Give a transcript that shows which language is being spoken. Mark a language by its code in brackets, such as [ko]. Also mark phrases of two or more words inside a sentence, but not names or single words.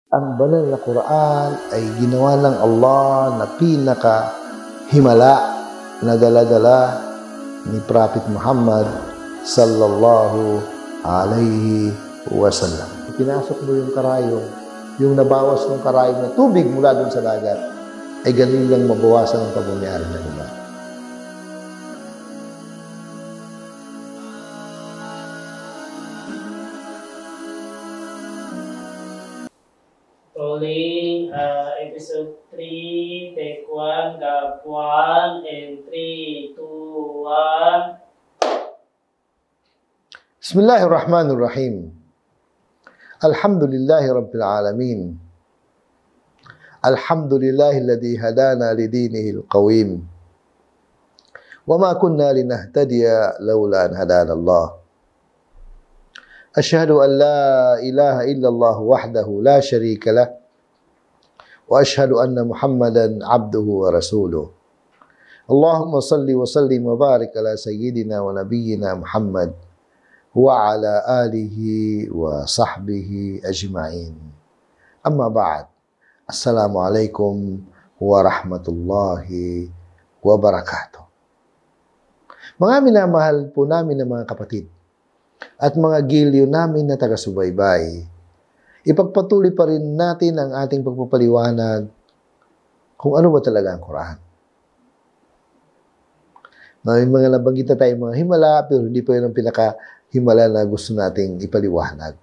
[tl] Ang banal na Quran ay ginawa ng Allah na pinaka-himala na dala-dala ni Prophet Muhammad [ar] صلى الله عليه وسلم. [tl] Pinasok mo yung karayong, yung nabawas ng karayong na tubig mula dun sa dagat, ay ganun lang mabawasan ang pabunyari ng iba. [en] Rolling, episode 3, take 1, gap 1, and 3, 2, 1. [ar] بسم الله الرحمن الرحيم. الحمد لله رب العالمين. الحمد لله الذي هدانا لدينه القويم. وما كنا لنهتدي لولا أن هدانا الله. أشهد أن لا إله إلا الله وحده لا شريك له. وأشهد أن محمدا عبده ورسوله. اللهم صل وسلم وبارك على سيدنا ونبينا محمد وعلى آله وصحبه أجمعين. أما بعد. السلام عليكم ورحمة الله وبركاته. [tl] Mga minamahal po namin ng mga kapatid at mga giliw namin na taga-subaybay, ipagpatuloy pa rin natin ang ating pagpapaliwanag kung ano ba talaga ang Quran. May mga nabanggit na tayong mga himala, pero hindi pa yun ang pinaka-himala na gusto nating ipaliwanag.